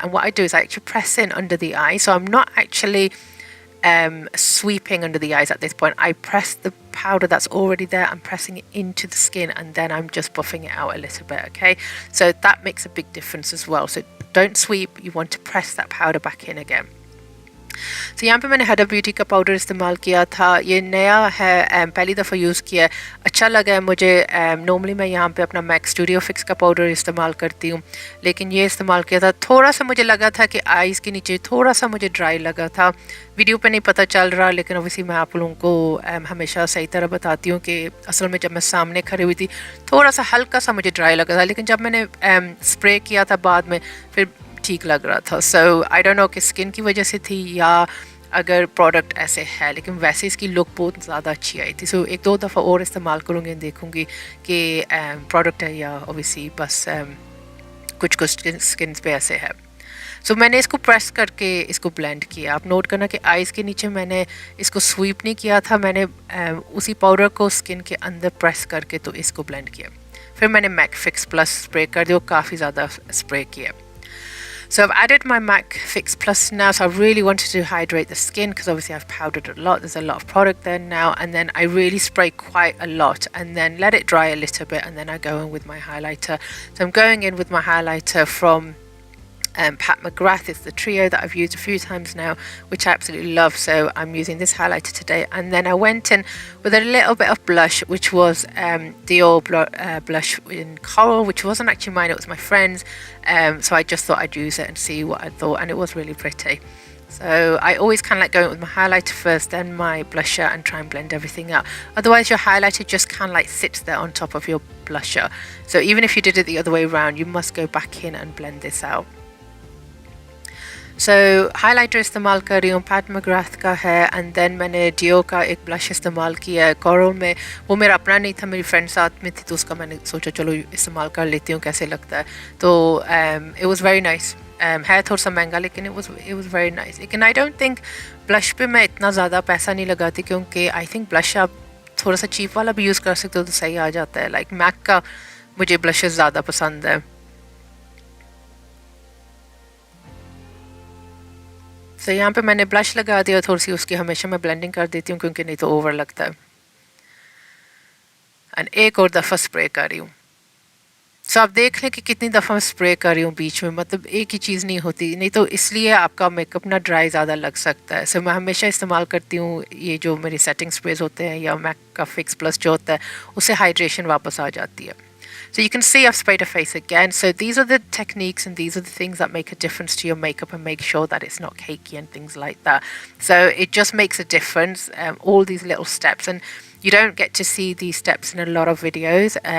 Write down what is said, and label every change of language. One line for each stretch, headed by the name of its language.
English: And what I do is I actually press in under the eye. So I'm not actually sweeping under the eyes at this point. I press the powder that's already there, I'm pressing it into the skin, and then I'm just buffing it out a little bit. Okay, so that makes a big difference as well. So don't sweep, you want to press that powder back in again.
Hindi: तो यहाँ पे मैंने हडा beauty का powder इस्तेमाल किया था. ये नया है, पहली दफ़ा यूज़ किया है, अच्छा लगा है मुझे. नॉर्मली मैं यहाँ पे अपना मैक स्टूडियो फिक्स का पाउडर इस्तेमाल करती हूँ, लेकिन ये इस्तेमाल किया था. थोड़ा सा मुझे लगा था कि आइज़ के नीचे थोड़ा सा मुझे ड्राई लगा था. वीडियो पे नहीं पता चल रहा, लेकिन ऑब्वियसली मैं आप लोगों को हमेशा सही तरह बताती हूँ कि असल में जब मैं सामने खड़ी हुई थी थोड़ा सा हल्का सा मुझे ड्राई लगा था, लेकिन जब मैंने स्प्रे किया था बाद में फिर ठीक लग रहा था. सो
English: I don't know
Hindi: कि स्किन की वजह से थी या अगर प्रोडक्ट ऐसे है, लेकिन वैसे इसकी लुक बहुत ज़्यादा अच्छी आई थी. सो एक दो दफ़ा और इस्तेमाल करूँगी, देखूँगी कि प्रोडक्ट है या ऑब्वियसली बस कुछ स्किन पे ऐसे है. सो मैंने इसको प्रेस करके इसको ब्लेंड किया. आप नोट करना कि आइज़ के नीचे मैंने इसको स्वीप नहीं किया था, मैंने उसी पाउडर को स्किन के अंदर प्रेस करके तो इसको ब्लेंड किया. फिर मैंने मैक फिक्स प्लस स्प्रे कर दिया, काफ़ी ज़्यादा स्प्रे किया.
English: So I've added my MAC Fix Plus now, so I really wanted to hydrate the skin because obviously I've powdered a lot, there's a lot of product there now, and then I really spray quite a lot and then let it dry a little bit, and then I go in with my highlighter. So I'm going in with my highlighter from Pat McGrath. It's the trio that I've used a few times now, which I absolutely love. So I'm using this highlighter today, and then I went in with a little bit of blush, which was Dior blush in Coral, which wasn't actually mine, it was my friend's. So I just thought I'd use it and see what I thought, and it was really pretty. So I always kind of like going with my highlighter first, then my blusher, and try and blend everything out. Otherwise your highlighter just kind of like sits there on top of your blusher. So even if you did it the other way around, you must go back in and blend this out.
Hindi: So highlighter इस्तेमाल कर रही हूँ, PAT McGrath का है,
English: and then
Hindi: मैंने deo का एक blush इस्तेमाल किया है कोरल में. वो मेरा अपना नहीं था, मेरी फ्रेंड साथ में थी, तो उसका मैंने सोचा चलो इस्तेमाल कर लेती हूँ कैसे लगता है. तो
English: It was very nice.
Hindi: है थोड़ा सा महंगा, लेकिन इट वाज वेरी नाइस. लेकिन
English: I don't think
Hindi: ब्लश पे मैं इतना ज़्यादा पैसा नहीं लगाती, क्योंकि
English: I think
Hindi: ब्लश आप थोड़ा सा चीप वाला भी यूज़ कर सकते हो तो सही आ जाता है. लाइक मैक का मुझे ब्लशेस ज़्यादा पसंद है. तो यहाँ पे मैंने ब्लश लगा दिया थोड़ी सी, उसकी हमेशा मैं ब्लेंडिंग कर देती हूँ क्योंकि नहीं तो ओवर लगता है. एंड एक और दफ़ा स्प्रे कर रही हूँ. सो आप देख लें कि कितनी दफ़ा मैं स्प्रे कर रही हूँ बीच में, मतलब एक ही चीज़ नहीं होती, नहीं तो इसलिए आपका मेकअप ना ड्राई ज़्यादा लग सकता है. सो मैं हमेशा इस्तेमाल करती हूँ ये जो मेरी सेटिंग स्प्रेज होते हैं या मैक का फिक्स प्लस जो होता है, उससे हाइड्रेशन वापस आ जाती है.
English: So you can see I've sprayed her face again. So these are the techniques and these are the things that make a difference to your makeup and make sure that it's not cakey and things like that. So it just makes a difference, all these little steps. And you don't get to see these steps in a lot of videos.